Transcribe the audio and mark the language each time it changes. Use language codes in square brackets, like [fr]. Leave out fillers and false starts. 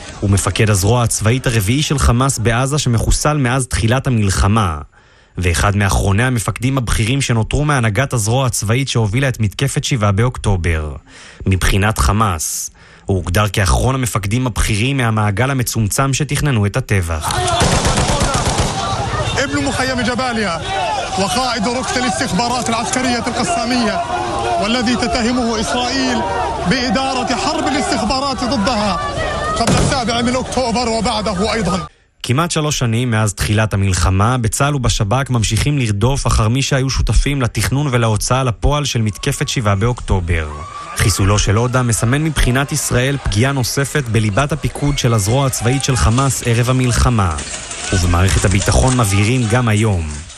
[he] הוא מפקד הזרוע הצבאית הרביעי של חמאס בעזה שמחוסל מאז תחילת המלחמה. ואחד מאחרוני המפקדים הבכירים שנותרו מהנהגת הזרוע הצבאית שהובילה את מתקפת 7 באוקטובר. מבחינת חמאס, הוא הוגדר כאחרון המפקדים הבכירים מהמעגל המצומצם שתכננו את הטבח. אבנו מוחיה מג'באליה. [ar] وقائد ركن الاستخبارات العسكرية القسامية والذي تتهمه إسرائيل بإدارة حرب الاستخبارات ضدها قبل 7 أكتوبر وبعده أيضا. [he] כמעט 3 שנים מאז תחילת המלחמה, בצהל ובשבק ממשיכים לרדוף אחר מי שהיו שותפים לתכנון ולהוצאה לפועל של מתקפת 7 באוקטובר. חיסולו של עודה מסמן מבחינת ישראל פגיעה נוספת בליבת הפיקוד של הזרוע הצבאית של חמאס ערב המלחמה, ובמערכת הביטחון מבהירים גם היום.